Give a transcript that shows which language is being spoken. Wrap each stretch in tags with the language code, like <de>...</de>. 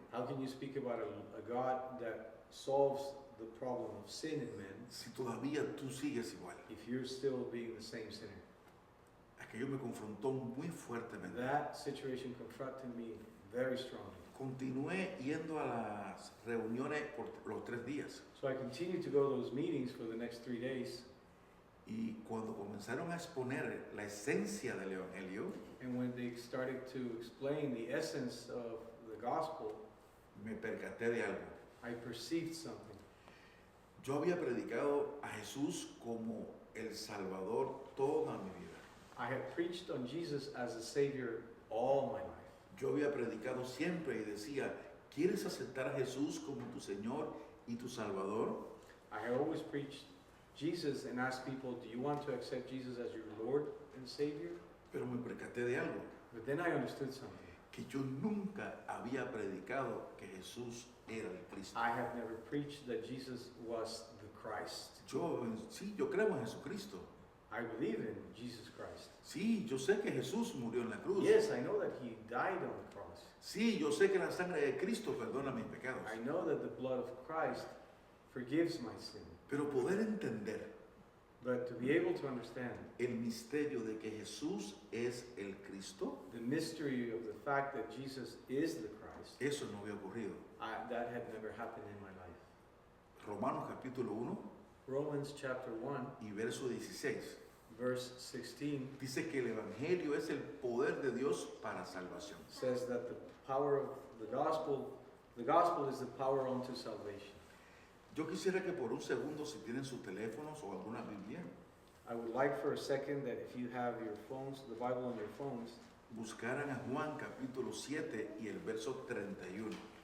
<en>How can you speak about a God that solves the problem of sin in men</en> <es>si todavía tú sigues igual?</es> <en>if you're still being the same sinner?</en> <es>Aquello me confrontó muy fuertemente.</es> <en>That situation confronted me very strongly.</en> <es>Continué yendo a las reuniones por los 3 días</es> <en>So I continued to go to those meetings for the next 3 days.</en> <es>y cuando comenzaron a exponer la esencia del Evangelio,</es> <en>And when they started to explain the essence of the gospel,</en> <es>me percaté de algo.</es> <en>I perceived something.</en> <es>Yo había predicado a Jesús como el Salvador toda mi vida.</es> <en>I had preached on Jesus as a Savior all my life.</en> <es>Yo había predicado siempre y decía, ¿quieres aceptar a Jesús como tu Señor y tu Salvador?</es> <en>I had always preached Jesus and asked people, do you want to accept Jesus as your Lord and Savior?</en> <es>Pero me percaté de algo,</es> <en>But then I understood something.</en> <es>que yo nunca había predicado que Jesús era el Cristo.</es> <en>I have never preached that Jesus was the Christ.</en> <es>Sí, yo creo en Jesucristo.</es> <en>I believe in Jesus Christ.</en> <es>Sí, yo sé que Jesús murió en la cruz.</es> <en>Yes, I know that He died on the cross.</en> <es>Sí, yo sé que la sangre de Cristo perdona mis pecados.</es> <en>I know that the blood of Christ forgives my sin.</en> <es>Pero poder entender</es> <en>But to be able to understand</en> <es>el misterio de que Jesús es el Cristo,</es> <en>the mystery of the fact that Jesus is the Christ,</en> <es>eso no había ocurrido.</es> <en>that had never happened in my life.</en> <es>Romanos capítulo 1</es> <en>Romans chapter 1,</en> <es>y verso 16</es> <en>verse 16</en> <es>dice que el Evangelio es el poder de Dios para salvación.</es> <en>says that the power of the gospel is the power unto salvation.</en> <es>Yo quisiera que por un segundo, si tienen sus teléfonos o alguna Biblia,</es> <en>I would like for a second that if you have your phones, the Bible on your phones,</en> <es>buscaran a Juan capítulo 7 y el verso 31.</es>